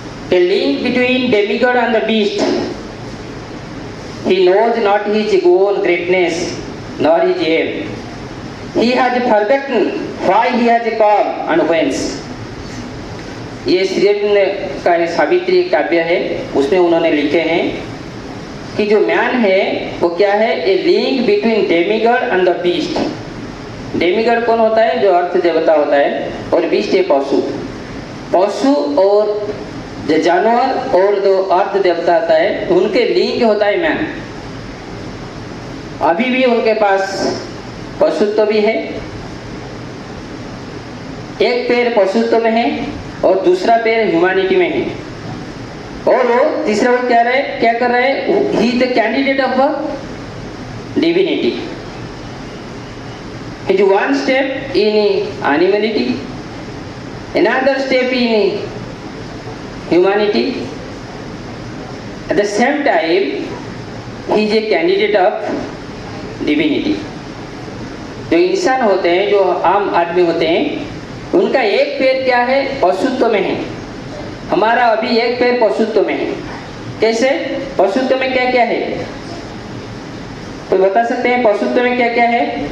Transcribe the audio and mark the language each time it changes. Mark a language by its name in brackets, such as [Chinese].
[English] A link between demigod and the beast. He knows not his own greatness, nor his aim. He has forgotten why he has come and whence. [Hindi] ये श्रीअरविंद का सावित्री काव्य है, उसमें उन्होंने लिखे हैं कि जो मैन है वो क्या है, [English] A link between demigod and the beast. [Hindi] Demigod कौन होता है, जो अर्थ देवता होता है, और बीस्ट है पशु। पशु और जो जानवर और जो अर्थ देवता होता है, उनके लिंक होता है मैन। अभी भी उनके पास पशुत्व भी है, एक पैर पशुत्व में है और दूसरा पैर ह्यूमैनिटी में है, और वो तीसरा वो क्या कर रहे हैं, [English] He the candidate of divinity. It is one step in animality, another step in humanity. At the same time, he is a candidate of divinity. [Hindi] जो इंसान होते हैं, जो आम आदमी होते हैं, उनका एक पैर क्या है, पशुत्व में है। हमारा अभी एक पैर पशुत्व में है। कैसे? पशुत्व में क्या क्या है, तो बता सकते हैं पशुत्व में क्या क्या है?